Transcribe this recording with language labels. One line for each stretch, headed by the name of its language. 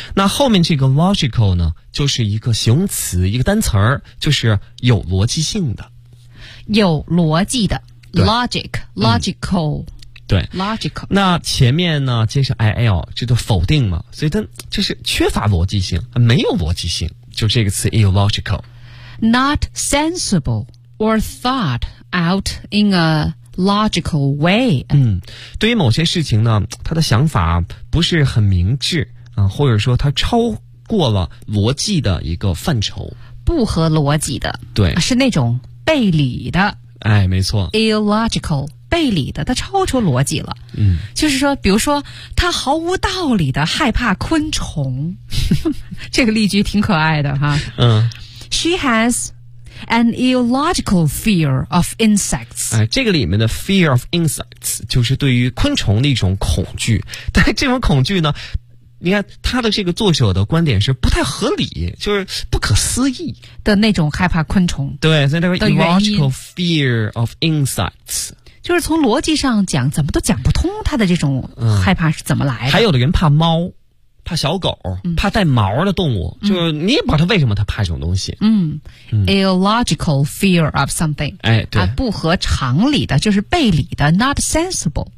Chinese: 那后面这个 logical 呢，就是一个形容词，一个单词儿，就是有逻辑性的，有逻辑的 logical。对，logical。那前面呢，接上 il， 这就否定嘛，所以它就是缺乏逻辑性，没有逻辑性，就这个词 illogical。
English: Not sensible or thought out in a logical way.
Chinese: 嗯，对于某些事情呢，他的想法不是很明智啊、或者说他超过了逻辑的一个范畴，不合逻辑的，对，是那种背离的。哎，没错，illogical， 背离的，他超出逻辑了。嗯，就是说，比如说，他毫无道理的害怕昆虫，这个例句挺可爱的哈。嗯。
English: She has an illogical fear of insects.
Chinese: 这个里面的
English: fear of insects
Chinese: 就是对于昆虫的一种恐惧。但这种恐惧呢，你看他的这个作者的观点是不太合理，就是不可思议的那种害怕昆虫。对，所以他说
English: illogical fear of insects。
Chinese: 就是从逻辑上讲，怎么都讲不通他的这种害怕是怎么来的。还有的人怕猫。怕小狗，怕带毛的动物，就是你也不知道他为什么他怕这种东西。嗯 ，
English: illogical fear of something，
Chinese: 哎，对，不合常理的，就是背离的 ，
English: not sensible。